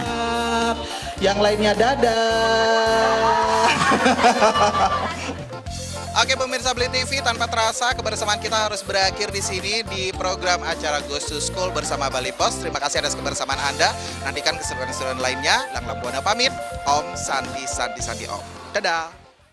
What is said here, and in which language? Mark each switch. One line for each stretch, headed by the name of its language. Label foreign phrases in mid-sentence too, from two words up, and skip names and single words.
Indonesian: Yang lainnya dadah. Oke pemirsa Bali TV, tanpa terasa kebersamaan kita harus berakhir di sini di program acara Goes to School bersama Bali Post. Terima kasih atas kebersamaan Anda. Nantikan keseruan-keseruan lainnya. Langlang Buana pamit.
Sanskrit: Om Santi Santi Santi Om.
Indonesian: Dadah.